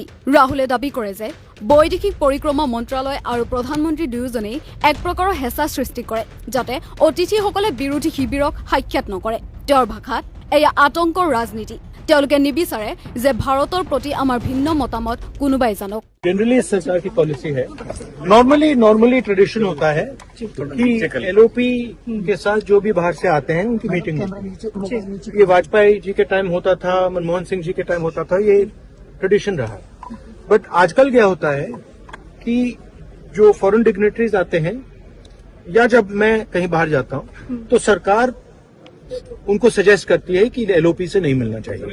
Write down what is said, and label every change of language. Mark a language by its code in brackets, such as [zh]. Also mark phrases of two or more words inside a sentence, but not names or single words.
[as] ৰাহুলে দাবী কৰে যে বৈদেশিক পৰিক্ৰমা মন্ত্ৰালয় আৰু প্ৰধানমন্ত্ৰী দুয়োজনেই এক প্ৰকাৰৰ হেঁচা সৃষ্টি কৰে যাতে অতিথিসকলে বিৰোধী শিবিৰক সাক্ষাৎ নকৰে। তেওঁৰ ভাষাত এয়া আতংকৰ ৰাজনীতি। তেওঁলোকে নিবিচাৰে যে ভাৰতৰ প্ৰতি আমাৰ ভিন্ন মতামত কোনোবাই জানক। [hi] जनरली सरकार की पॉलिसी है, [en] normally tradition [hi] होता है कि एलओपी के साथ जो भी बाहर से आते हैं उनकी मीटिंग होती है। ये वाजपेयी जी के टाइम होता था, मनमोहन सिंह जी के टाइम होता था, ये ट्रेडिशन रहा है। बट आजकल क्या होता है कि जो [en] foreign dignitaries [hi] आते हैं या जब मैं कहीं बाहर जाता हूं तो सरकार उनको सजेस्ट करती है कि एलओपी से नहीं मिलना चाहिए।